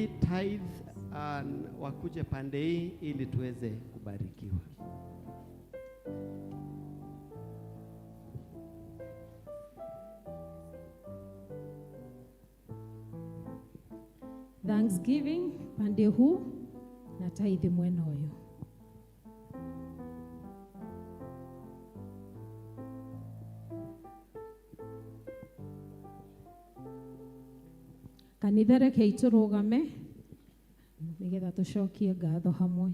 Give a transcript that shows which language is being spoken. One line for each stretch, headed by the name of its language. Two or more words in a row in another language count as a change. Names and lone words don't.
Swahili: Tithe wakuje pande hii ili tuweze kubarikiwa. Thanksgiving pande huu na tithe
Kikuyu: mwena ũyũ. Kanitha reke tũrũgame nigetha tũcokie ngatho hamwe.